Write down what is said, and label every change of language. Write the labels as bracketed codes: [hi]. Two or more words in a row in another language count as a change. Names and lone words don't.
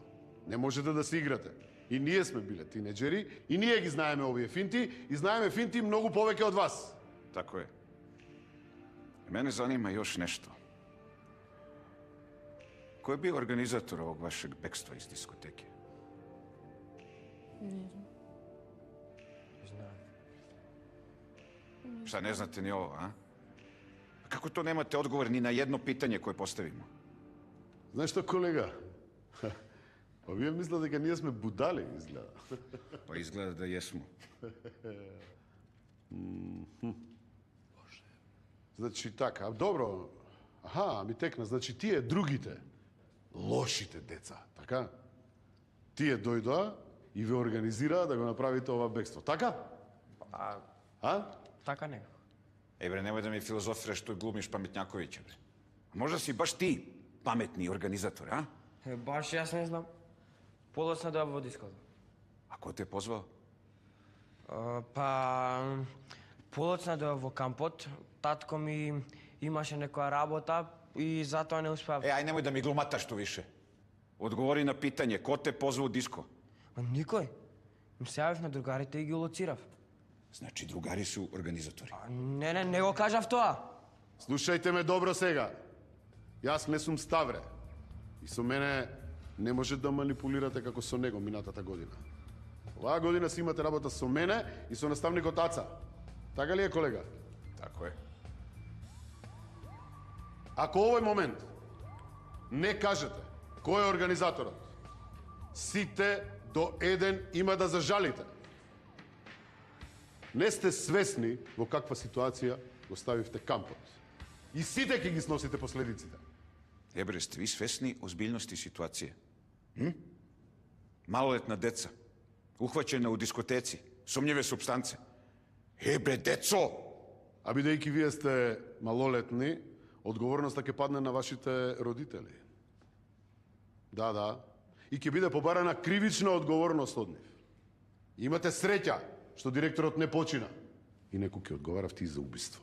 [mk] Не можете да се играте. И ние сме биле тинеджери, и ние ги знаеме овие финти, и знаеме финти многу повеќе од вас. [sr] Тако е. Мене занима још нешто. [mk] Кој е бил [sr] организатор овог вашeg бегства из дискотеке? Šta, ne znate ni ovo, a? Kako to nemate odgovor ni na jedno pitanje koje postavimo? [mk] Знаеш што, колега? Па вие мислите дека ние сме будали, изгледа. [sr] Pa izgleda da jesmo. [mk] Значи така, добро. Аха, ми текна. Значи тие другите, лошите деца, така? Тие дојдоа и ве организираа да го направите ова бегство, така? А? Така не. [sr] Bre, nemoj da mi filozofiraš tu i glumiš pametnjakovića, bre. A možda si baš ti pametni organizator, a? [mk] Баш јас не знам. Подоцна да во диското. [sr] A ko te je pozvao? [mk] Па, подоцна да во кампот, татко ми имаше некоја работа и затоа не успеав. [sr] Aj nemoj da mi glumataš tu više. Odgovori na pitanje, ko te pozvao u disko? [mk] Никој. Им се јавив на другарите и ги лоцирав. [sr] Znači, drugari su organizatori. [mk] Не го кажав тоа. Слушајте ме добро сега. Јас не сум Ставре. И со мене не може да манипулирате како со него минатата година. Оваа година си имате работа со мене и со наставникот Аца. Така ли е, колега? [sr] Tako je. [mk] Ако овој момент не кажете кој е организаторот, сите до еден има да зажалите. Не сте свесни во каква ситуација го ставивте кампот. И сите ќе ги сносите последиците. [sr] Bre, ste vi svesni ozbiljnosti situacije? Maloletna deca, uhvaćena u diskoteci, sumnjive supstance. Bre, deco! [mk] А бидејќи вие сте малолетни, одговорноста ќе падне на вашите родители. Да. И ќе биде побарана кривична одговорност од нив. Имате среќа што директорот не почина. И некој ќе одговара ти за убиство.